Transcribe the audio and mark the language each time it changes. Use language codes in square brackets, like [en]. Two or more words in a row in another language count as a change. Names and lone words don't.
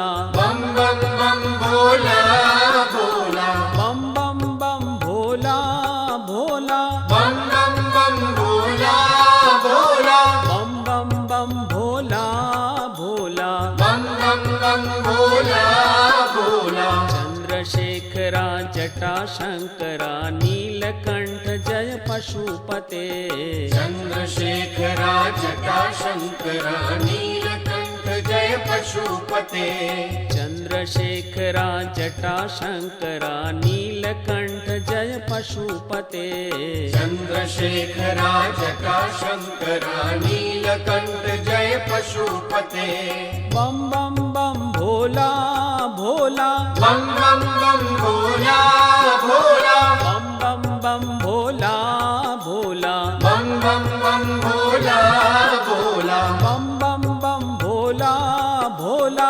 [hi] बम बम बम भोला भोला बम बम बम भोला भोला बम बम बम भोला भोला बम बम बम भोला भोला बम बम बम भोला भोला। [sa] चंद्रशेखरा जटाशंकरा नीलकंठ जय पशुपते। चंद्रशेखरा जटाशंकरा नीलकंठ जय पशुपते। चंद्रशेखरा जटाशंकरा नीलकंठ जय पशुपते। चंद्रशेखरा जटाशंकरा नीलकंठ जय पशुपते। [hi] बम बम बम भोला भोला बम बम बम भोला भोला बम बम बम भोला भोला बम बम बम भोला भोला बम बम बम भोला भोला